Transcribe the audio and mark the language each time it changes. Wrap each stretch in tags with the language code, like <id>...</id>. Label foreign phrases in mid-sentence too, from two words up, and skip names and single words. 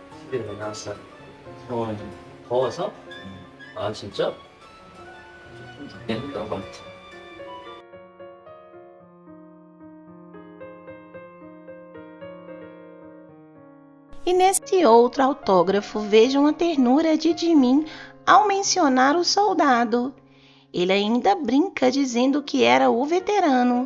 <ko>집에 왜 나왔어? 더워서? 아 진짜? 좀 덥긴 했던 것 같아.</ko> <pt>E nesse outro autógrafo vejam a ternura de Jimin ao mencionar o soldado. Ele ainda brinca dizendo que era o veterano.</pt>